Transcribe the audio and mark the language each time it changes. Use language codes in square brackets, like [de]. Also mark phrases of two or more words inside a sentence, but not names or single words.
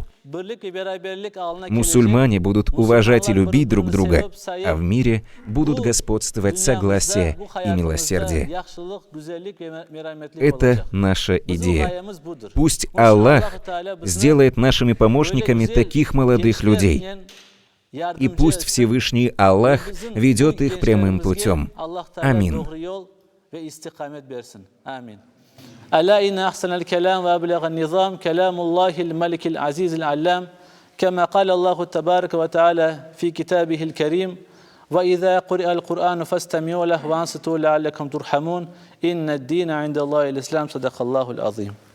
[ru] Мусульмане будут уважать и любить друг друга, а в мире будут господствовать согласие и милосердие. Это наша идея. Пусть Аллах сделает нашими помощниками таких молодых людей. И пусть Всевышний Аллах ведет их прямым путем. Амин. [ar] ألا إن أحسن الكلام وأبلغ النظام كلام الله الملك العزيز العلام كما قال الله تبارك وتعالى في كتابه الكريم وإذا قرئ القرآن فاستمعوا له وأنصتوا لعلكم ترحمون إن الدين عند الله الإسلام صدق الله العظيم.